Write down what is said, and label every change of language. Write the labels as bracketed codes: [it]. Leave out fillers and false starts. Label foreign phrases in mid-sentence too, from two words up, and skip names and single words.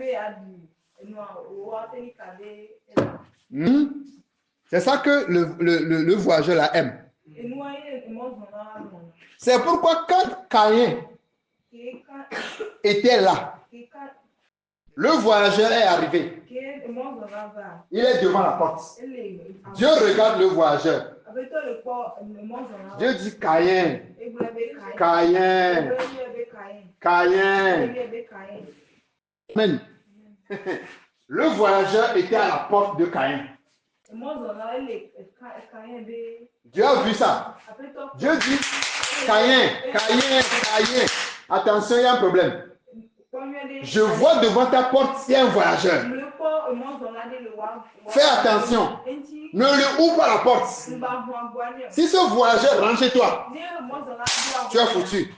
[fr] C'est ça que le voyageur là aime. C'est pourquoi quand Caïn était là, Le voyageur est arrivé. [ee] ke mɔzɔla va [fr] Il est devant la porte. [ee] ele [fr] Dieu regarde le voyageur. [ee] aƒetɔ le kpɔ mɔzɔla [fr] Dieu dit Caïn, [ee] egblɔ be Caïn, egblɔ be Caïn Caïn. egblɔ be Caïn [fr] Amen. Le voyageur était à la porte de Caïn. [ee] mɔzɔla ele Caïn be [fr] Dieu a vu ça. [ee] aƒetɔ [fr] Dieu dit Caïn, Caïn, Caïn. Attention, il y a un problème. Je vois devant ta porte, il y a un voyageur. Fais attention. Ne lui ouvre pas la porte. Si ce voyageur rentre chez toi, tu es foutu.